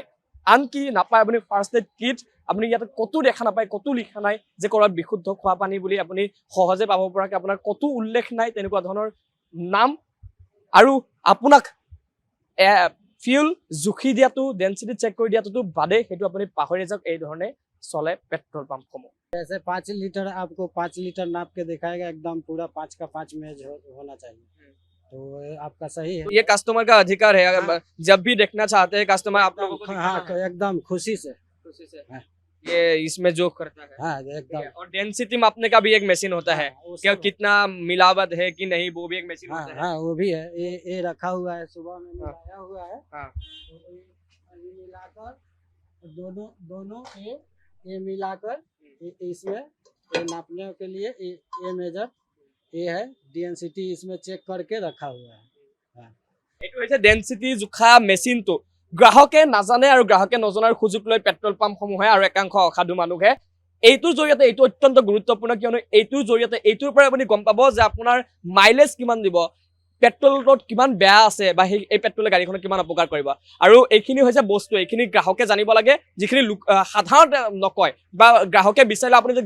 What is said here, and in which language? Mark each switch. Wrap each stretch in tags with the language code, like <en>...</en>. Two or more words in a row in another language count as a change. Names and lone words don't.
<as>আনকি নাপায় আপুনি</as> <en>first aid kit,</en> <as>আপুনি ইয়াতে কতো দেখা নাপায়, কতো লিখা নাই যে ক'ৰবাত বিশুদ্ধ খোৱা পানী বুলি আপুনি সহজে পাব পৰাকৈ আপোনাৰ কতো উল্লেখ নাই তেনেকুৱা ধৰণৰ নাম। আৰু আপোনাক ফিউল জুখি দিয়াটো,</as> <en>density check</en> <as>কৰি দিয়াটো বাদে, সেইটো আপুনি পাহৰি যাওক। এই ধৰণে চলে পেট্ৰল পাম্পসমূহ।</as> <hi>जैसे 5 लीटर आपको 5 लीटर नाप के दिखाएगा, एकदम पूरा 5 का 5 में होना चाहिए, तो आपका सही है। ये कस्टमर का अधिकार है, जब भी देखना चाहते हैं कस्टमर आप लोगों को हाँ एकदम खुशी से। खुशी से। ये इसमें जो करता है हाँ ठीक एकदम है। और डेंसिटी मापने का भी एक मशीन होता है हाँ, वो क्या सब- कितना मिलावट है कि नहीं वो भी एक मशीन हाँ होता है हाँ वो भी है ये रखा हुआ है सुबह में हाँ। मिलाया हुआ है हाँ तो ये मिलाकर दोनों दोनों ये मिलाकर इसमें ये नापने के लिए ये मेजर ये है डीएनसीटी इसमें चेक करके रखा हुआ है</hi> <as>এইটো হৈছে ডেনচিটি জোখা মেচিনটো গ্ৰাহকে নাজানে আৰু গ্ৰাহকে নজনাৰ সুযোগ লৈ পেট্ৰল পাম্পসমূহে আৰু একাংশ অসাধু মানুহে এইটোৰ জৰিয়তে এইটো অত্যন্ত গুৰুত্বপূৰ্ণ কিয়নো এইটোৰ জৰিয়তে এইটোৰ পৰা আপুনি গম পাব যে আপোনাৰ মাইলেজ কিমান দিব পেট্ৰলত কিমান বেয়া আছে বা এই পেট্ৰলে গাড়ীখনক কিমান অপকাৰ কৰিব আৰু এইখিনি হৈছে বস্তু এইখিনি গ্ৰাহকে জানিব লাগে যিখিনি সাধাৰণতে নকয় বা গ্ৰাহকে বিচাৰিলে আপুনি যদি</as>